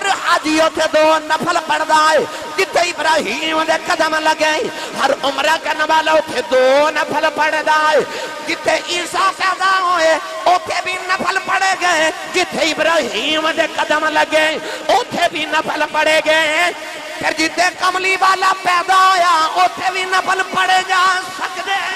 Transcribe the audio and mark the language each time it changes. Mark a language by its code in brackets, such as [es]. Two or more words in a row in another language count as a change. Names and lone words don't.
[pa] حاجی اتھے دو نفل پڑھ دائے جتھے ابراہیم دے قدم لگیں ہر عمرہ کرنے والا اتھے دو نفل پڑھ دائے جتھے عیسیٰ پیدا ہوئے اتھے بھی نفل پڑھے گئے جتھے ابراہیم دے قدم لگیں اتھے بھی نفل پڑھے گئے پھر جتھے کملی والا پیدا ہویا اتھے بھی نفل پڑھے جا سکتے